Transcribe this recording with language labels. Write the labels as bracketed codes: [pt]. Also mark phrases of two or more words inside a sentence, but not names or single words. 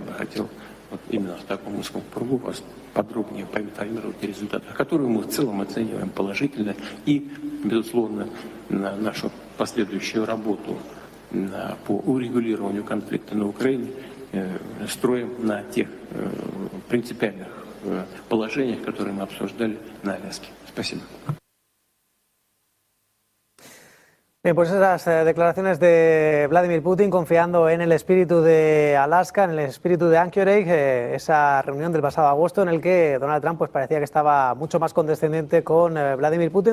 [ru] бы хотел вот именно в таком узком кругу вас подробнее поинформировать о результатах, которые мы в целом оцениваем положительно и, безусловно, на нашу последующую работу по урегулированию конфликта на Украине строим на тех принципиальных положениях, которые мы обсуждали на Аляске. Спасибо. [es] Bien, pues esas declaraciones de Vladímir Putin confiando en el espíritu de Alaska, en el espíritu de Anchorage, esa reunión del pasado agosto en el que Donald Trump pues parecía que estaba mucho más condescendiente con Vladímir Putin.